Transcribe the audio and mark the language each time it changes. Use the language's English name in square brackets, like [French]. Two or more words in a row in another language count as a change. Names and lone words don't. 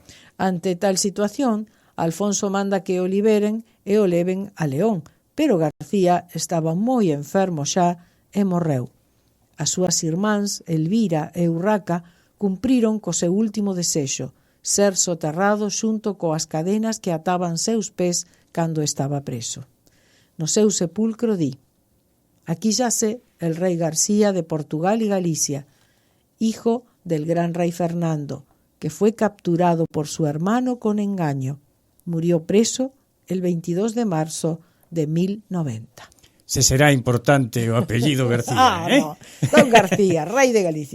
[Galician] Ante tal situación, Alfonso manda que o liberen e o leven a León, pero García estaba moi enfermo xa e morreu. As súas irmáns, Elvira e Urraca, cumpriron co seu último desexo, ser soterrado xunto coas cadenas que ataban seus pés cando estaba preso. No seu sepulcro di: [Spanish] aquí yace el rey García de Portugal y Galicia, hijo del gran rey Fernando, que fue capturado por su hermano con engaño. Murió preso el 22 de marzo de 1090. [Galician] Se será importante o apellido García, no. [Spanish] Don García, rey de Galicia.